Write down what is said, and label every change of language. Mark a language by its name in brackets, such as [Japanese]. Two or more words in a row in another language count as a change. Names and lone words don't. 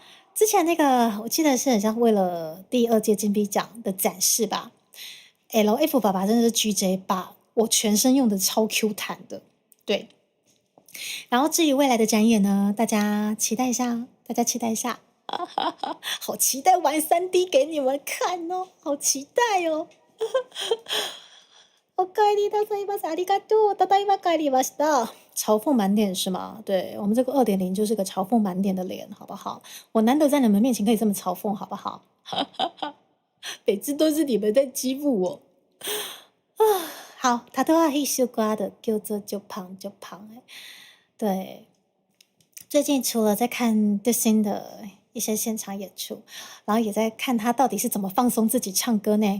[Chinese] 之前那个我记得是很像为了第2届金币奖的展示吧 ，LF 爸爸真的是 GJ 把我全身用的超 Q 弹的，对。然后至于未来的展演呢，大家期待一下，好期待玩3D 给你们看哦，好期待哦。 [Japanese] おかえりなさいませ、ありがとう。ただいま帰りました。 [Chinese] 嘲讽满点是吗？对，我们这个2.0就是个嘲讽满点的脸，好不好？我难得在你们面前可以这么嘲讽，好不好？每次都是你们在欺负我。好，他都要一首歌的，叫做就胖。对，最近除了在看 Disney 的一些现场演出，然后也在看他到底是怎么放松自己唱歌呢？